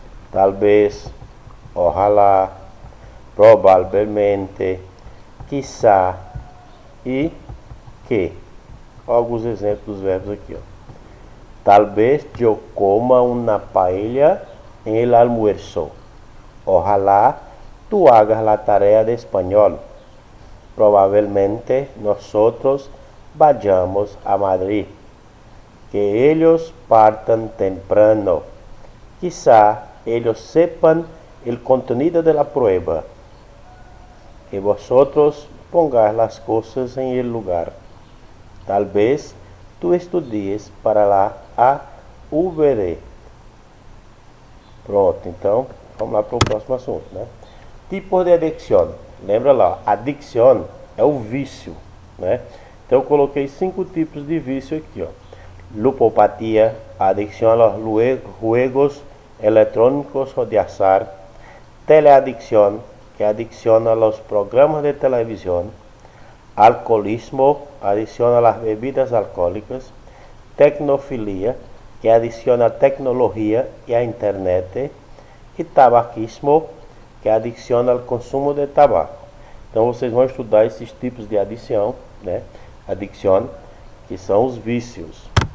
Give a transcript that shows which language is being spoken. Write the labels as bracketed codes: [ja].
[pt] Talvez, ojalá, provavelmente, quizá e que. Alguns exemplos dos verbos aqui, ó. Talvez eu coma uma paella [es] en el almuerzo. Ojalá tú hagas la tarea de español. Probablemente nosotros vayamos a Madrid. Que ellos partan temprano. Quizá ellos sepan el contenido de la prueba. Que vosotros pongáis las cosas en el lugar. Tal vez tú estudies para la AVD. [pt] Pronto, então, vamos lá para o próximo assunto, né? Tipos de adicção. Lembra lá, adicção é o vício, né? Então eu coloquei 5 tipos de vício aqui, ó. [es] Ludopatia, adicção a los juegos electrónicos o de azar. [pt] Teleadicción, que é adicção [es] a los programas [pt] de televisão. [es] Alcoholismo, adicción a las bebidas alcohólicas. [pt] Tecnofilia, que é adicção à tecnologia e à internet. E tabaquismo, que é adicção ao consumo de tabaco. Então vocês vão estudar esses tipos de adicção, né? Adicção, que são os vícios.